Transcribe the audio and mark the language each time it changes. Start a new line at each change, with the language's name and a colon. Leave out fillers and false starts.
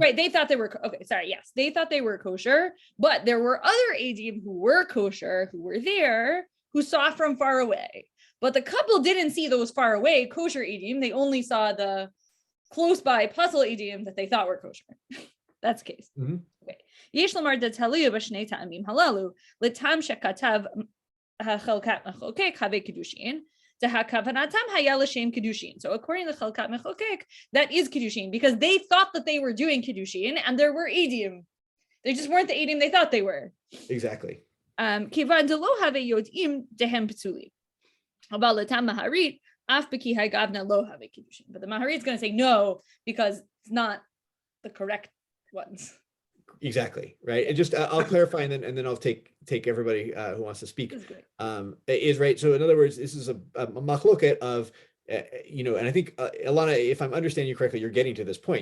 English: Right, they thought they were okay. Sorry, yes, they thought they were kosher, but there were other edim who were kosher, who were there, who saw from far away. But the couple didn't see those far away kosher edim. They only saw the close by pasul edim that they thought were kosher. That's the case. Okay.
Hebrew: יש לומר דתליה בשני טעמים הללו, לטעם שכתב החלקת מחוקק הווה קידושין, דהכוונתם היה לשם קידושין.
English: So according to חלקת מחוקק, that is kiddushin, because they thought that they were doing kiddushin, and there were edim. They just weren't the edim they thought they were. Exactly.
Hebrew: כיוון דלא הווה יודעים דהם פסולים. אבל לטעם מהרית, אף בכי הגבנה לא הווה קידושין.
English: But the Maharit is going to say no, because it's not the correct ones. Exactly, right. And just I'll clarify, and then I'll take everybody who wants to speak. Is right. So in other words, this is a machloket of and I think Ilana, if I'm understanding you correctly, you're getting to this point.